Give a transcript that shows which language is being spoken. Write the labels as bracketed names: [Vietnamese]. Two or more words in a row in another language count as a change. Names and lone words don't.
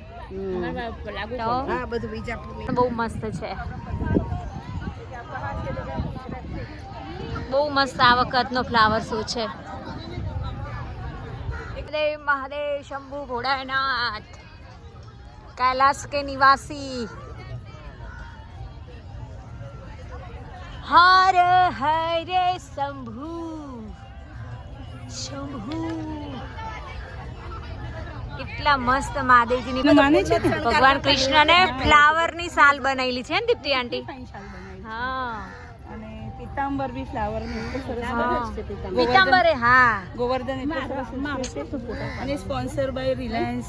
[Gujarati] તો હા બધું બીજાપુર બહુ મસ્ત છે. બહુ મસ્ત આ વખતનો ફ્લાવર શો છે. [Hindi] देव महादेव शंभु भोलानाथ कैलाश के निवासी हर हरे शंभु शंभु. [Gujarati] કેટલા મસ્ત મહાદેવજીની માને છે ને? ભગવાન કૃષ્ણને ફ્લાવરની સાલ બનાવેલી છે ને દીપ્તિ આંટી? હા અને પીતાંબર બી ફ્લાવર નું સરસ હા. બનાવે છે પીતાંબર. પીતાંબરે હા ગોવર્ધન એટલો સરસ છે. અને [English] sponsor by Reliance